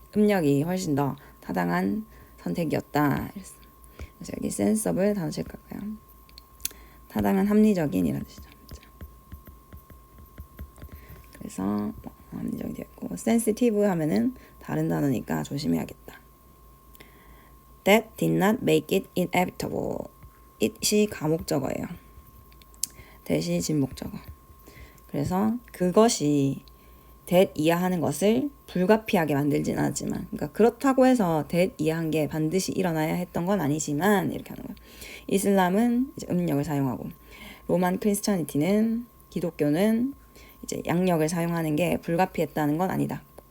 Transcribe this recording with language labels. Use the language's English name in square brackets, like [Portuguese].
[Korean] 음력이 훨씬 더 타당한 선택이었다. 그래서 여기 sensible 단어 체크할까요? 타당한 합리적인 이런 뜻이죠. 그래서 합리적이 되었고 sensitive 하면은 다른 단어니까 조심해야겠다. [English] That did not make it inevitable. [Korean] it이 가목적어예요. that이 진목적어. 그래서 그것이 that 이하하는 것을 불가피하게 만들진 않았지만 그러니까 그렇다고 해서 that 이하한 게 반드시 일어나야 했던 건 아니지만 이렇게 하는 거예요. 이슬람은 이제 음력을 사용하고 로만 크리스천니티는 기독교는 이제 양력을 사용하는 게 불가피했다는 건 아니다.